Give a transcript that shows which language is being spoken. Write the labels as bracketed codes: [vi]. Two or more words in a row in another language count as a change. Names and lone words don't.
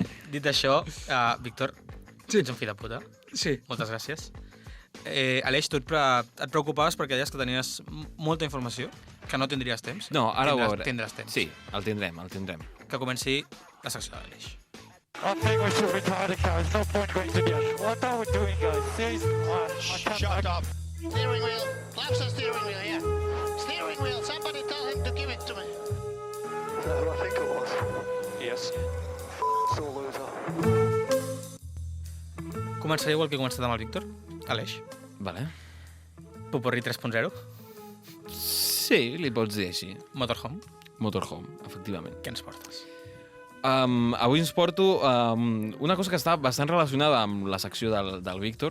[ca] Dit això, Víctor, Sí. ets un fill de puta. Sí. Moltes gràcies. Aleix, tu et preocupaves perquè deies que tenies molta informació, que no tindries temps. No, ara ho veurem. Tindràs temps. Sí, el tindrem. Que comenci la secció de l'Aleix. [en] I think we should retire the car. There's no point going to the end. What are we doing, guys? Seriously? Shut up. Steering wheel. Flaps the steering wheel, yeah. Steering wheel. Somebody tell him to give it to me. Is that who I think it was? Yes. So loser. [ca] Començaré igual que he començat amb el Víctor. Aleix. Vale. Poporri 3.0. Sí, li pots dir així. Motorhome. Motorhome, efectivament. Què ens portes? Avui ens porto una cosa que està bastant relacionada amb la secció del Víctor.